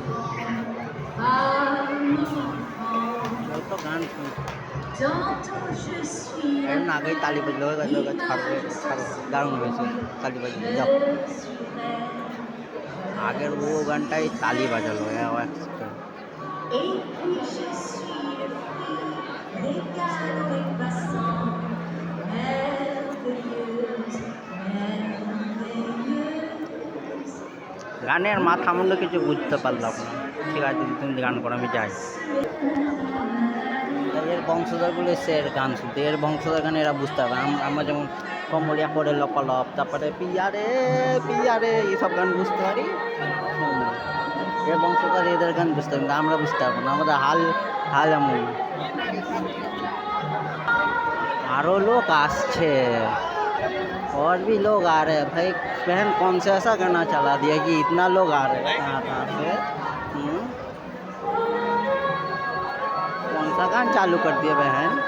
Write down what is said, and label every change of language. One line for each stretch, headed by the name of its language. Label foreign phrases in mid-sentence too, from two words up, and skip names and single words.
Bangla: যত গান শুনছি
French: tantôt je suis
Bangla: এখন আগেই তালি বাজলো, ছাড়বে ছাড়ো, দারুণ হয়েছে তালি বাজলো, যাও। আগের ও গানটাই তালি বাজালো
French: et puis je suis le fruit des canaux passants, merveilleuse, merveilleuse.
Bangla: গানের মাথা মুন্ডু কিছু বুঝতে পারলাম না। ঠিক আছে দিদি, তুমি গান করো, আমি যাই। এর বংশধরগুলো এসছে এর গান শুনতে, এর বংশধর গানে এরা বুঝতে পারবে। আমরা যেমন
Hindi: कमरिया करे लपालप,
Bangla: তারপরে পিয়ারে পিয়ারে এইসব গান বুঝতে পারি, এর বংশধর এদের গান বুঝতে পারি, আমরা বুঝতে পারবো না। আমাদের হাল হাল এমন। আরও लोग আসছে,
Hindi: और भी लोग आ रहे हैं भाई। बहन कौन सा ऐसा गाना चला दिया कि इतना लोग आ रहे हैं, कहाँ से? कौन सा गान चालू कर दिया बहन?